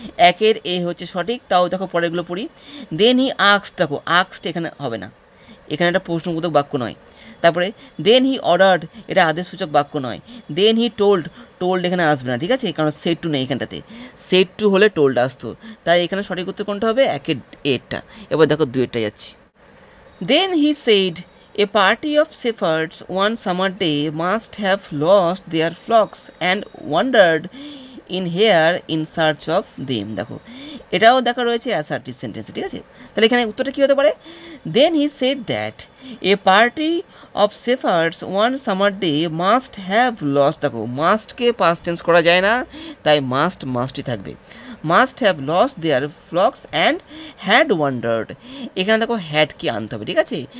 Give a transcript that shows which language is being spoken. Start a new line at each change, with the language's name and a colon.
Bangla: একের এ হচ্ছে সঠিক, তাও দেখো পরেরগুলো পড়ি। দেন হি আক্সড, দেখো আক্সড এখানে হবে না, এখানে একটা প্রশ্নবোধক বাক্য নয়। তারপরে দেন হি অর্ডার্ড, এটা আদেশসূচক বাক্য নয়। দেন হি টোল্ড, টোল্ড এখানে আসবে না, ঠিক আছে, কারণ সেট টু নেই এখানটাতে, সেট টু হলে টোল্ড আসতো, তাই এখানে সঠিক উত্তর কোনটা হবে, একের এরটা। এবার দেখো দুয়েরটা যাচ্ছি।
English: then he said a party of shepherds one summer day must have lost their flocks and wandered in here in search of them,
Bangla: দেখো এটাও দেখা রয়েছে অ্যাসার্টিভ সেন্টেন্সে, ঠিক আছে। তাহলে এখানে উত্তরটা কী হতে পারে,
English: then he said that a party of shepherds one summer day must have lost,
Bangla: দেখো মাস্টকে পাস্ট টেন্স করা যায় না, তাই মাস্টই থাকবে,
English: must have lost their flocks and had wandered,
Bangla: এখানে দেখো হ্যাড কি আনতে হবে, ঠিক আছে।